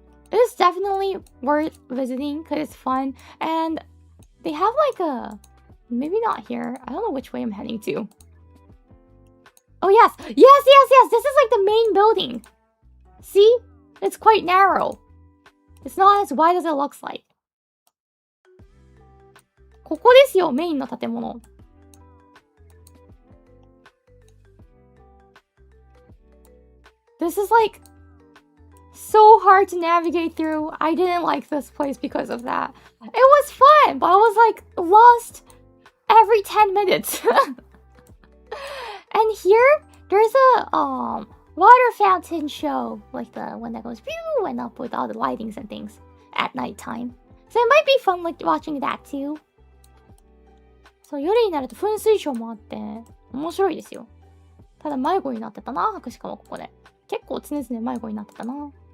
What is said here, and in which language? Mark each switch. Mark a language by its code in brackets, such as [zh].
[en] It is definitely worth visiting because it's fun. And they have like a... Maybe not here. I don't know which way I'm heading to. Oh yes! Yes! This is like the main building. See? It's quite narrow. It's not as wide as it looks like. [ja] ここですよ、メインの建物。 [en] This is like so hard to navigate through. I didn't like this place because of that. It was fun, but I was like lost every 10 minutes. And here, there's a water fountain show, like the one that goes pew and up with all the lightings and things at nighttime. So it might be fun like watching that too. [ja] そう、夜になると噴水ショーもあって面白いですよ。ただ迷子になってたな、博士かもここで。結構常々迷子になってたな。